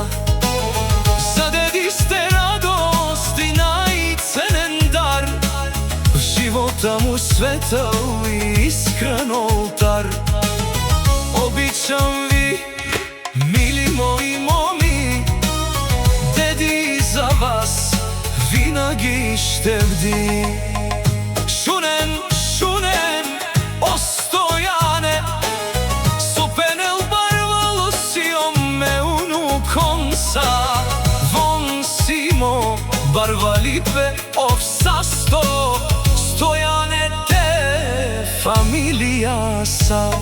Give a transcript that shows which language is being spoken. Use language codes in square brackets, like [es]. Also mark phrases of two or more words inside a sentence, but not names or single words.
[bg] За деди сте радост и най-ценен дар, в живота му светъл и искрен олтар. Обичам ви, мили мои моми, деди за вас винаги ще бди. [rom] Шунен, o Stojane, sopenel barvalo si o me unukonsa, von simo barvalipe of sasto, Stojane te familia sa.